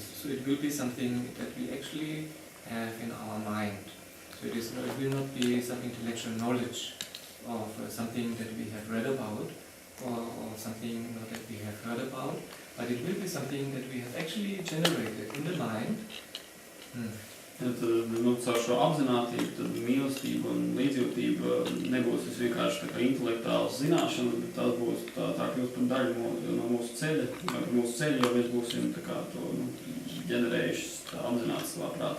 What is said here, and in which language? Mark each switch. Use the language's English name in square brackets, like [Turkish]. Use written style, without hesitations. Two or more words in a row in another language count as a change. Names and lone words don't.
[English] So it will be something that we actually have in our mind. So it will not be some intellectual knowledge of something that we have read about or something that we have heard about, but it will be something that we have actually generated in the mind. [Latvian] Tad, caur šo apzinātību, tad mīlestība un līdzjūtība nebūs vienkārši tā kā intelektuāls zināšana, bet tā būs tā kļūst par daļu no mūsu ceļa, jo mēs būsim tā kā to ģenerējuši, tā apzināti savā prātā.